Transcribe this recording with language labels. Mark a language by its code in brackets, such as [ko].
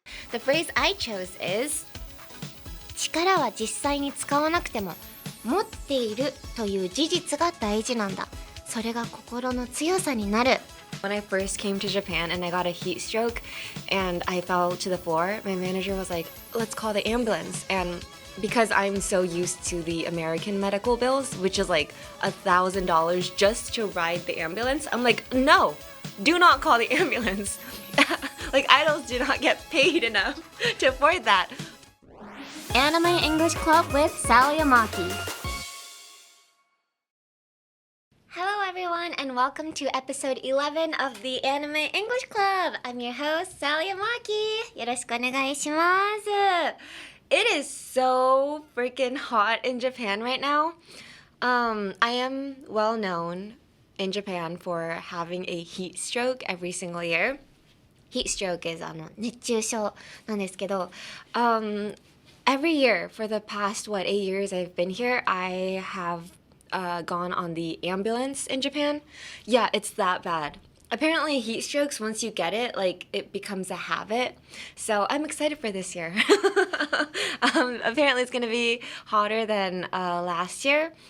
[en] The phrase I chose is [ja] 力は実際に使わなくても持っているという事実が大事なんだ。それが心の強さになる。 [en] When I first came to Japan and I got a heat stroke and I fell to the floor, my manager was like, let's call the ambulance. And because I'm so used to the American medical bills, which is like $1,000 just to ride the ambulance, I'm like, no, do not call the ambulance. Like, idols do not get paid enough to afford that. Anime English Club with Sally Amaki. Hello everyone and welcome to episode 11 of the Anime English Club. I'm your host, Sally Amaki. [ja] よろしくお願いします。 [en] It is so freaking hot in Japan right now. I am well known in Japan for having a heat stroke every single year. Heat stroke is [ja] 熱中症なんですけど、 [en] every year for the past 8 years I've been here, I have gone on the ambulance in Japan. Yeah, it's that bad. Apparently heat strokes, once you get it, like it becomes a habit. So I'm excited for this year. Apparently it's gonna be hotter than last year.